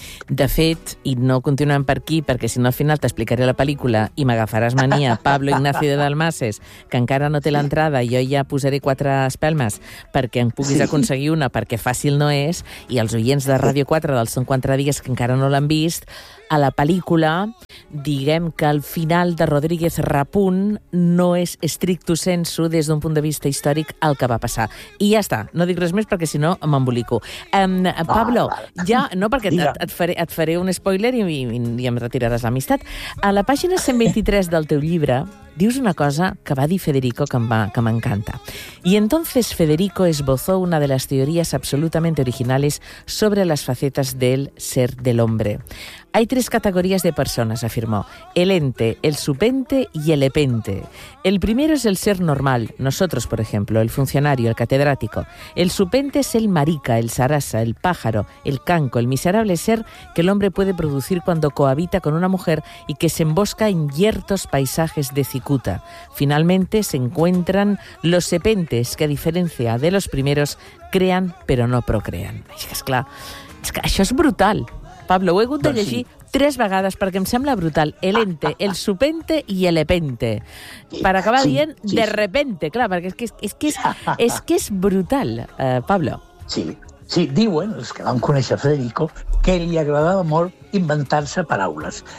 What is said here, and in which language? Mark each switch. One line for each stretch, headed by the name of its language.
Catalan: De fet, i no continuem per aquí, perquè si no al final t'explicaré la pel·lícula i m'agafaràs mania, Pablo Ignacio de Dalmases, que encara no té l'entrada, jo ja posaré quatre espelmes perquè em puguis aconseguir una, perquè fàcil no és, i els oients de Ràdio 4 dels 54 dies que encara no l'han vist, a la pel·lícula diguem que el final de Rodríguez Rapunt no és stricto sensu des d'un punt de vista històric el que va passar. I ja està, no dic res més perquè si no m'embolico. Pablo, ja, no perquè... Et faré un spoiler i em retiraràs l'amistat. A la pàgina 123 del teu llibre dius una cosa que va dir Federico que m'encanta.
Spanish: Y entonces Federico esbozó una de las teorías absolutamente originales sobre las facetas del ser del hombre. Hay tres categorías de personas, afirmó. El ente, el subente y el epente. El primero es el ser normal, nosotros, por ejemplo, el funcionario, el catedrático. El subente es el marica, el sarasa, el pájaro, el canco, el miserable ser que el hombre puede producir cuando cohabita con una mujer y que se embosca en yertos paisajes de cicuta. Finalmente se encuentran los epentes, que a diferencia de los primeros, crean pero no procrean.
Catalan: És clar, és que això és brutal. Pablo, ho he hagut de llegir tres vegades perquè em sembla brutal. El ente, el supente i el epente. Per acabar dient,
Spanish: de repente,
Catalan: clar, perquè és que és brutal, Pablo. Sí, diuen els que van conèixer Federico que li agradava molt inventar-se paraules.